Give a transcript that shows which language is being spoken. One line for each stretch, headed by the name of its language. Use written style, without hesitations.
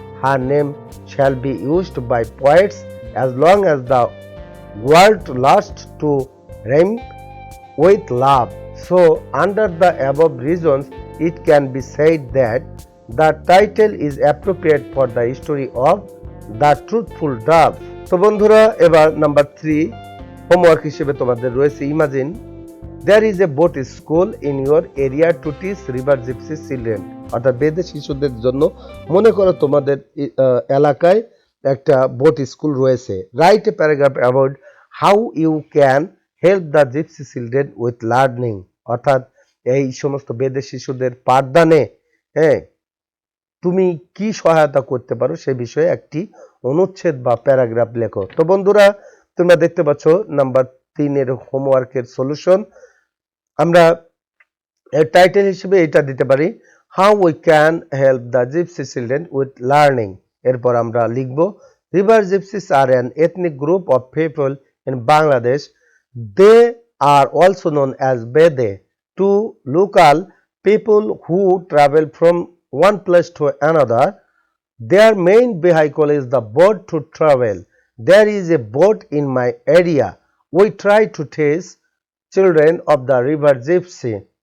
English: Her name shall be used by poets as long as the world lasts to rhyme with love. So, under the above reasons, it can be said that the title is appropriate for the story of The Truthful Dove.
Bangla: তো বন্ধুরা, এবার number 3 homework হিসেবে তোমাদের রয়েছে
English: imagine there is a boat school in your area to teach river gypsy children,
Bangla: অর্থাৎ বেদে শিশুদের জন্য মনে করো তোমাদের এলাকায় একটা বোট স্কুল রয়েছে।
English: write a paragraph about how you can help the gypsy children with learning,
Bangla: অর্থাৎ এই সমস্ত বেদে শিশুদের পাঠদানে তুমি কি সহায়তা করতে পারো সে বিষয়ে একটি অনুচ্ছেদ বা প্যারাগ্রাফ লেখো। তো বন্ধুরা তোমরা দেখতে পাচ্ছ নাম্বার 3 এর হোমওয়ার্কের সলিউশন। আমরা এর টাইটেল হিসেবে এটা দিতে পারি,
English: How we can help the gypsy children with learning.
Bangla: এরপর আমরা লিখব,
English: River gypsies are an ethnic group of people in Bangladesh. They are also known as Bede to local people who travel from one place to another. Their main vehicle is the boat to travel. There is a boat in my area. We try to teach children of the river gypsy.